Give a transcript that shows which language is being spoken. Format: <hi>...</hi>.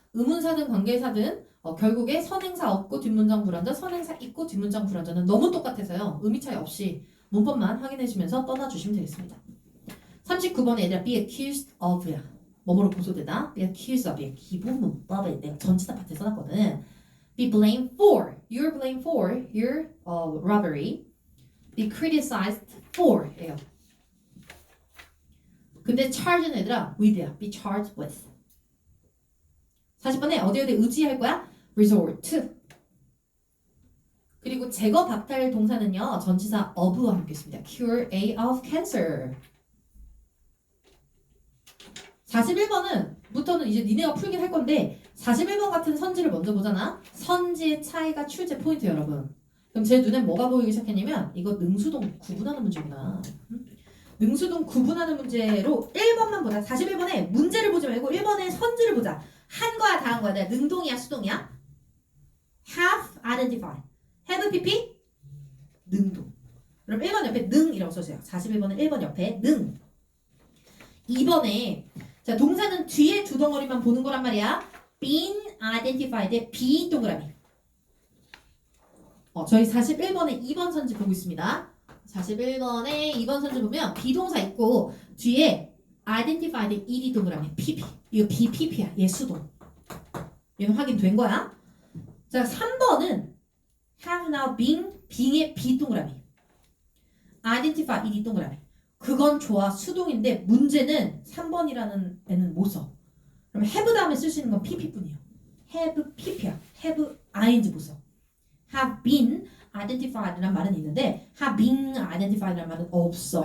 <ko>의문사든 관계사든 결국에 선행사 없고 뒷문장 불완전, 선행사 있고 뒷문장 불완전은 너무 똑같아서요. 의미 차이 없이 문법만 확인해주면서 떠나주시면 되겠습니다. 39번에 얘들아</ko> <en>be accused of</en> <ko>야. 뭐뭐로 고소되다. be accused of의 기본 문법에 내가 전치사 파트에 써놨거든.</ko> <en>be blamed for. You're blamed for your robbery. be criticized for 예요.</en> <ko>근데 charge는 얘들아</ko> <en>with</en> <ko>야.</ko> <en>be charged with.</en> <ko>40번에 어디에 의지할 거야?</ko> <en>resort to.</en> <ko>그리고 제거 박탈 동사는요 전치사 of와 함께 있습니다.</ko> <en>cure a of cancer.</en> <ko>41번은 부터는 이제 니네가 풀긴 할 건데 41번 같은 선지를 먼저 보잖아. 선지의 차이가 출제 포인트 여러분. 그럼 제 눈에 뭐가 보이기 시작했냐면 이거 능수동 구분하는 문제구나. 능수동 구분하는 문제로 1번만 보자. 41번에 문제를 보지 말고 1번에 선지를 보자. 한 거야 다 한 거야. 내가 능동이야 수동이야?</ko> <en>have identify. have pp 능동.</en> <ko>그럼 1번 옆에 능이라고 써주세요. 41번은 1번 옆에 능. 2번에 자 동사는 뒤에 두 덩어리만 보는 거란 말이야.</ko> <en>been identified의 be 동그라미.</en> <ko>저희 41번에 2번 선지 보고 있습니다. 41번에 2번 선지 보면 비동사 있고 뒤에 identified ed 동그라미 pp. 이거 bpp야. 얘 수동. 얘는 확인된 거야. 자 3번은</ko> <en>have now been being</en> <ko>의 b 동그라미. identify ed 동그라미. 그건 좋아 수동인데 문제는 3번이라는 애는 못 써. 그럼 have 다음에 쓸 수 있는 건 pp뿐이에요. have pp야.</ko> <en>have ing 부서. have been identified라는 말은 있는데 have been identified라는 말은 없어.</en>